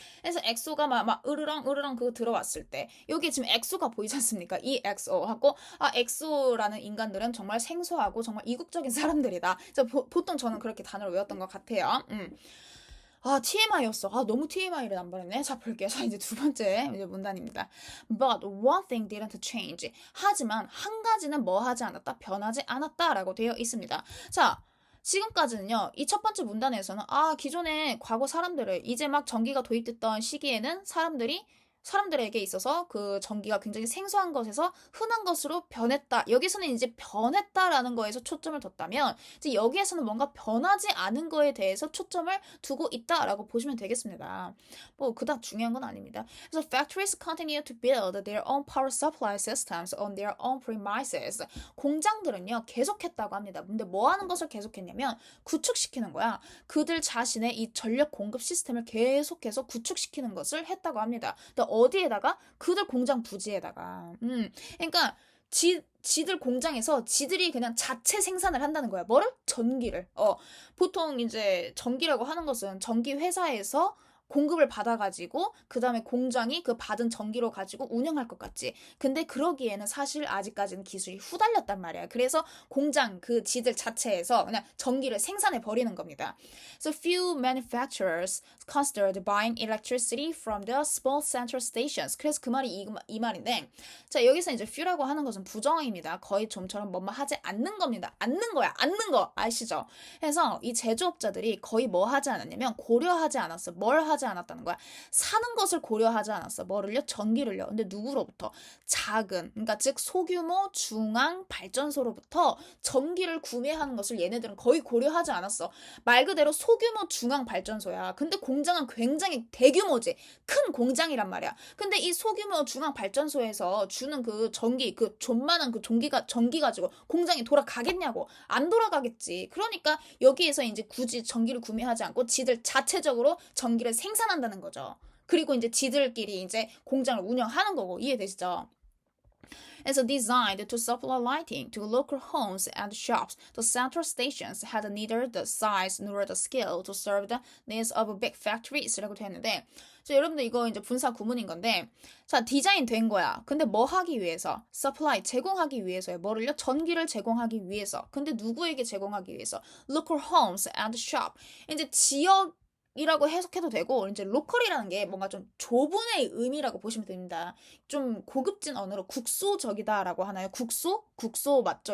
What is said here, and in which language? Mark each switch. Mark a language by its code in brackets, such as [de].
[ko] 그래서 엑소가 막 으르렁 그거 들어왔을 때 여기 지금 엑소가 보이지 않습니까? 이 엑소하고 엑소라는 인간들은 정말 생소하고 정말 이국적인 사람들이다. 그래서 보통 저는 그렇게 단어를 외웠던 것 같아요. TMI였어. 너무 TMI를 남발했네. 자, 볼게요. 자, 이제 두 번째 이제 문단입니다. [en] But one thing didn't change. [ko] 하지만 한 가지는 뭐 하지 않았다? 변하지 않았다라고 되어 있습니다. 자, 지금까지는요, 이 첫 번째 문단에서는, 기존에 과거 사람들을, 이제 막 전기가 도입됐던 시기에는 사람들에게 있어서 그 전기가 굉장히 생소한 것에서 흔한 것으로 변했다. 여기서는 이제 변했다라는 거에서 초점을 뒀다면 이제 여기에서는 뭔가 변하지 않은 거에 대해서 초점을 두고 있다라고 보시면 되겠습니다. 뭐 그닥 중요한 건 아닙니다. [en] 그래서 factories continue to build their own power supply systems on their own premises. [ko] 공장들은요 계속했다고 합니다. 근데 뭐 하는 것을 계속했냐면 구축시키는 거야. 그들 자신의 이 전력 공급 시스템을 계속해서 구축시키는 것을 했다고 합니다. 어디에다가? 그들 공장 부지에다가. 그러니까 지들 공장에서 지들이 그냥 자체 생산을 한다는 거야. 뭐를? 전기를. 보통 이제 전기라고 하는 것은 전기 회사에서 공급을 받아가지고 그 다음에 공장이 그 받은 전기로 가지고 운영할 것 같지. 근데 그러기에는 사실 아직까지는 기술이 후달렸단 말이야. 그래서 공장 그 지들 자체에서 그냥 전기를 생산해 버리는 겁니다. [en] So few manufacturers considered buying electricity from the small central stations. [ko] 그래서 그 말이 이 말인데, 자 여기서 이제 few라고 하는 것은 부정어입니다. 거의 좀처럼 뭐뭐 하지 않는 겁니다. 않는 거야. 않는 거 아시죠? 그래서 이 제조업자들이 거의 뭐 하지 않았냐면 고려하지 않았어. 뭘 하지 않았다는 거야. 사는 것을 고려하지 않았어. 뭐를요? 전기를요. 근데 누구로부터? 작은, 그러니까 즉 소규모 중앙 발전소로부터 전기를 구매하는 것을 얘네들은 거의 고려하지 않았어. 말 그대로 소규모 중앙 발전소야. 근데 공장은 굉장히 대규모지. 큰 공장이란 말이야. 근데 이 소규모 중앙 발전소에서 주는 그 전기, 그 존만한 그 전기 가지고 공장이 돌아가겠냐고. 안 돌아가겠지. 그러니까 여기에서 이제 굳이 전기를 구매하지 않고 지들 자체적으로 전기를 생산한다는 거죠. 그리고 이제 지들끼리 이제 공장을 운영하는 거고. 이해되시죠? [en] As designed to supply lighting to local homes and shops, the central stations had neither the size nor the scale to serve the needs of big factories [ko] 라고 되어 있는데, 여러분들 이거 이제 분사 구문인 건데, 자 디자인 된 거야. 근데 뭐 하기 위해서? supply 제공하기 위해서요. 뭐를요? 전기를 제공하기 위해서. 근데 누구에게 제공하기 위해서? [en] local homes and shop. [ko] 이제 지역 이라고 해석해도 되고, 이제 로컬이라는 게 뭔가 좀 좁은의 의미라고 보시면 됩니다. 좀 고급진 언어로 국소적이다라고 하나요? 국소 맞죠?